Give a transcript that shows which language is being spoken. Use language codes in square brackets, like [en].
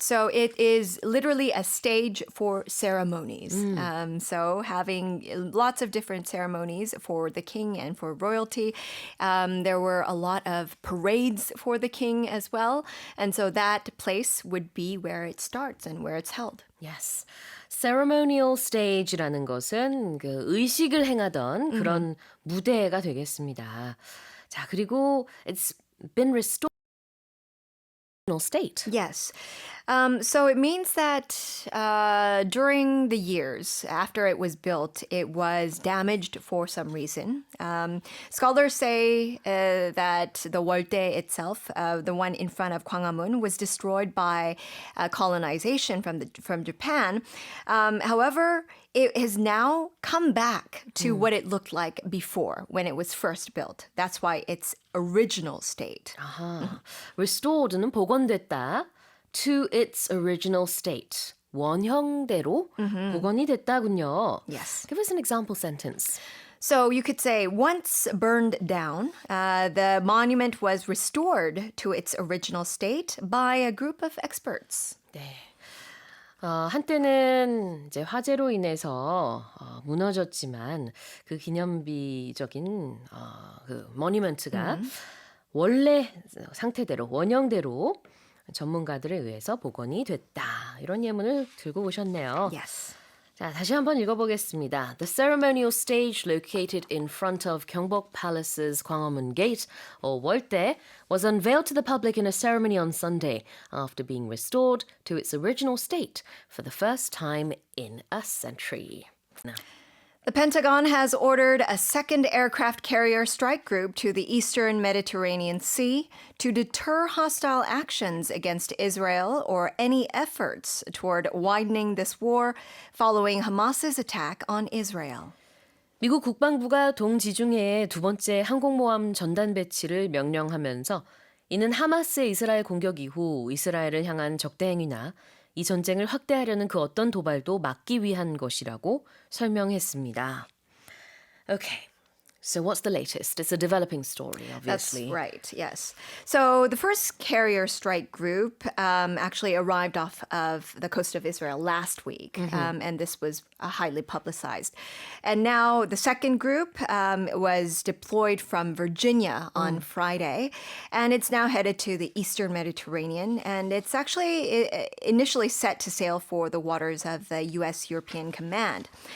[en] So it is literally a stage for ceremonies. So having lots of different ceremonies for the king and for royalty. There were a lot of parades for the king as well. And so that place would be where it starts and where it's held. Yes. [ko] Ceremonial stage라는 것은 그 의식을 행하던 그런 무대가 되겠습니다. 자, 그리고 [en] it's been restored to state. Yes. So it means that during the years after it was built, it was damaged for some reason. Scholars say that the Woldae itself, the one in front of Gwanghwamun, was destroyed by colonization from Japan. However, it has now come back to what it looked like before when it was first built. That's why it's original state. [ko] 아하. Restored는 복원됐다. [en] To its original state. [ko] 원형대로 복원이 됐다군요. [en] Yes. Give us an example sentence. So you could say, once burned down, the monument was restored to its original state by a group of experts. [ko] 네. 한때는 이제 화재로 인해서 무너졌지만 그 기념비적인 그 모니먼트가 원래 상태대로 원형대로 전문가들에 의해서 복원이 됐다. 이런 예문을 들고 오셨네요. [en] Yes. [ko] 자, 다시 한번 읽어보겠습니다. [en] The ceremonial stage located in front of Gyeongbok Palace's Gwanghwamun Gate, or Woldae, was unveiled to the public in a ceremony on Sunday after being restored to its original state for the first time in a century. Now, The Pentagon has ordered a second aircraft carrier strike group to the eastern Mediterranean Sea to deter hostile actions against Israel or any efforts toward widening this war following Hamas's attack on Israel. [ko] 미국 국방부가 동지중해에 두 번째 항공모함 전단 배치를 명령하면서 이는 하마스의 이스라엘 공격 이후 이스라엘을 향한 적대 행위나 이 전쟁을 확대하려는 그 어떤 도발도 막기 위한 것이라고 설명했습니다. [en] Okay. So what's the latest? It's a developing story, obviously. That's right, yes. So the first carrier strike group actually arrived off of the coast of Israel last week, and this was highly publicized. And now the second group was deployed from Virginia on Friday, and it's now headed to the eastern Mediterranean, and it's actually initially set to sail for the waters of the U.S. European Command.